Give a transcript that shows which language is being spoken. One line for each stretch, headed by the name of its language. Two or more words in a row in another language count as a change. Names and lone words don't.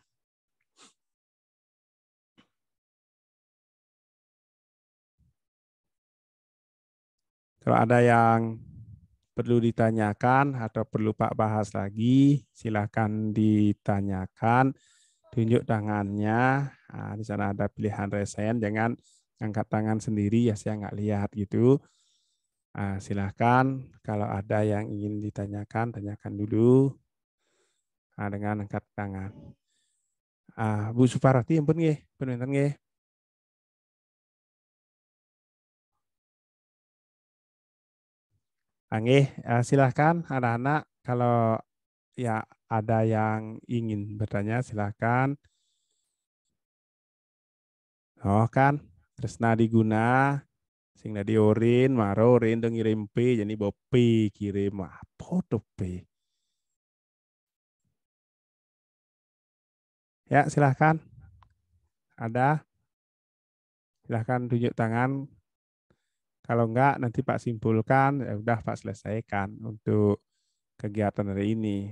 Indonesian: Kalau ada yang perlu ditanyakan atau perlu Pak bahas lagi, silakan ditanyakan, tunjuk tangannya. Nah, di sana ada pilihan resen, jangan angkat tangan sendiri ya, saya nggak lihat gitu. Nah, silakan kalau ada yang ingin ditanyakan, tanyakan dulu dengan angkat tangan. Bu Suparati,
Javanese: ampun nggih, punten nggih.
Indonesian: Silahkan anak-anak kalau ya ada yang ingin bertanya silahkan. Oh kan, tresna diguna, sing nadi orin, maro orin dong ngirim P, jadi bopi kirim apa tuh P. Ya silahkan. Ada? Silahkan tunjuk tangan. Kalau enggak nanti Pak simpulkan, ya udah Pak selesaikan untuk kegiatan hari ini.